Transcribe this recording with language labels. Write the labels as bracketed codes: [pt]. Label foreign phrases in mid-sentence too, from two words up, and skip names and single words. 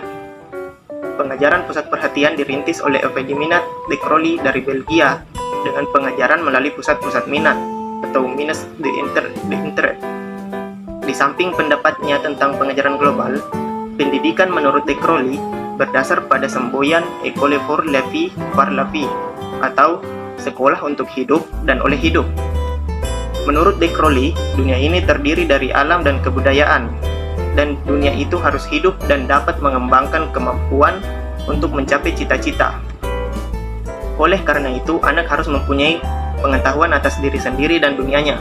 [id] Pengajaran pusat perhatian dirintis oleh Eugène Minat de Crolly dari Belgia dengan pengajaran melalui pusat-pusat minat atau [fr] Minutes de Interest. [id] Di samping pendapatnya tentang pengajaran global, pendidikan menurut de Crolly berdasar pada semboyan [fr] École pour la vie par la vie [id] atau sekolah untuk hidup dan oleh hidup. Menurut de Crolly, dunia ini terdiri dari alam dan kebudayaan, dan dunia itu harus hidup dan dapat mengembangkan kemampuan untuk mencapai cita-cita. Oleh karena itu, anak harus mempunyai pengetahuan atas diri sendiri dan dunianya.